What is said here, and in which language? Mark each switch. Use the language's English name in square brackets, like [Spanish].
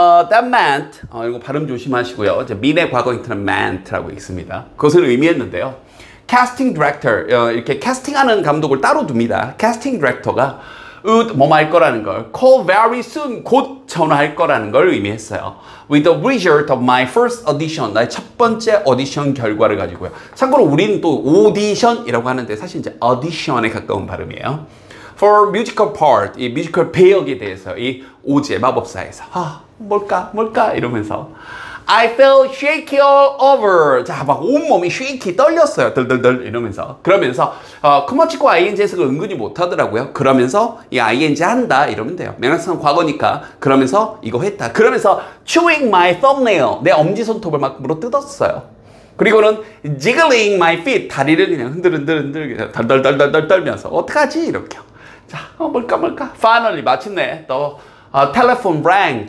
[English] That meant, [Korean] 이거 발음 조심하시고요. 이제 mean의 과거 형태는 meant라고 읽습니다. 그것을 의미했는데요. [English] casting director, [Korean] 이렇게 캐스팅하는 감독을 따로 둡니다. casting director가 [English] would [Korean] 뭐할 거라는 걸, [English] call very soon, [Korean] 곧 전화할 거라는 걸 의미했어요. [English] With the result of my first audition, [Korean] 나의 첫 번째 오디션 결과를 가지고요. 참고로 우리는 또 오디션이라고 하는데 사실 이제 audition에 가까운 발음이에요. [English] For musical part, [Korean] 이 뮤지컬 배역에 대해서 이 오즈의 마법사에서 뭘까 이러면서 [English] I felt shaky all over. [Korean] 자, 막 온몸이 shaky 떨렸어요. 덜덜덜 이러면서. 그러면서 커먼 찍고 ing 해석을 은근히 못하더라고요. 그러면서 이 ing 한다 이러면 돼요. 명사는 과거니까. 그러면서 이거 했다. 그러면서 [English] chewing my thumbnail. [Korean] 내 엄지손톱을 막 물어뜯었어요. 그리고는 [English] jiggling my feet. [Korean] 다리를 그냥 흔들흔들 덜덜덜덜 떨면서 어떡하지? 이렇게요. 자, 뭘까? [English] Finally [Korean] 마침내 또 [English] telephone rang.